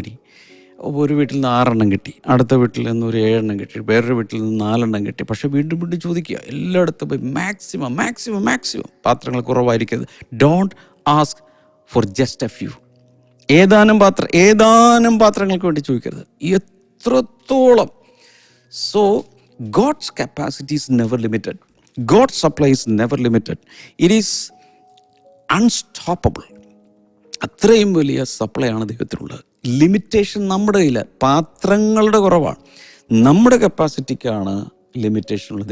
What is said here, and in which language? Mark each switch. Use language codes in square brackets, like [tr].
[ml] ഇനി ഒരു വീട്ടിൽ നിന്ന് 6 കിട്ടി, അടുത്ത വീട്ടിൽ നിന്ന് ഒരു 7 കിട്ടി, വേറൊരു വീട്ടിൽ നിന്ന് 4 കിട്ടി. പക്ഷേ വീണ്ടും ചോദിക്കുക. എല്ലായിടത്തും പോയി മാക്സിമം പാത്രങ്ങൾ കുറവായിരിക്കരുത്. [en] Don't ask for just a few. [ml] ഏതാനും പാത്രങ്ങൾക്ക് വേണ്ടി ചോദിക്കരുത്. എത്രത്തോളം. [en] So God's capacity is never limited. God's supply is never limited. It is unstoppable. [ml] അത്രയും വലിയ സപ്ലൈ ആണ് ദൈവത്തിനുള്ളത്. ലിമിറ്റേഷൻ നമ്മുടെ കയ്യില്ല. പാത്രങ്ങളുടെ കുറവാണ്. നമ്മുടെ കപ്പാസിറ്റിക്കാണ് ലിമിറ്റേഷൻ ഉള്ളത്.